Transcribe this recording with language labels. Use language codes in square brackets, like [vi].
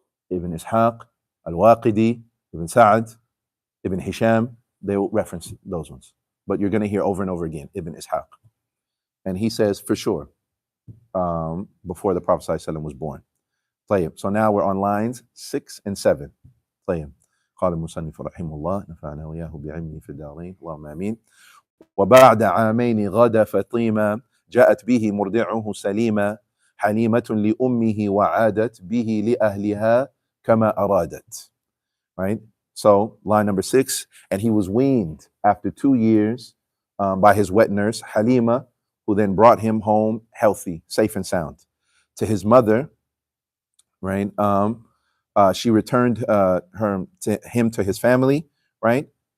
[en] Ibn Ishaq, Al-Waqidi, Ibn Sa'd, Ibn Hisham, they will reference those ones. But you're going to hear over and over again, Ibn Ishaq. And he says, for sure, before the Prophet ﷺ was born. طيب. So now we're on lines 6 and 7. طيب. [ar] قال المصنف رحمه الله نفعنا وإياه بعلمه في الدارين اللهم آمين. وبعد عامين غدا فطيمة جاءت به مرضعه سليمة حليمة لأمه وعادت به لأهلها كما أرادت. [en] Right? So line number 6, and he was weaned after 2 years by his wet nurse Halimah, who then brought him home healthy, safe and sound. To his mother, right? She returned him to his family, right?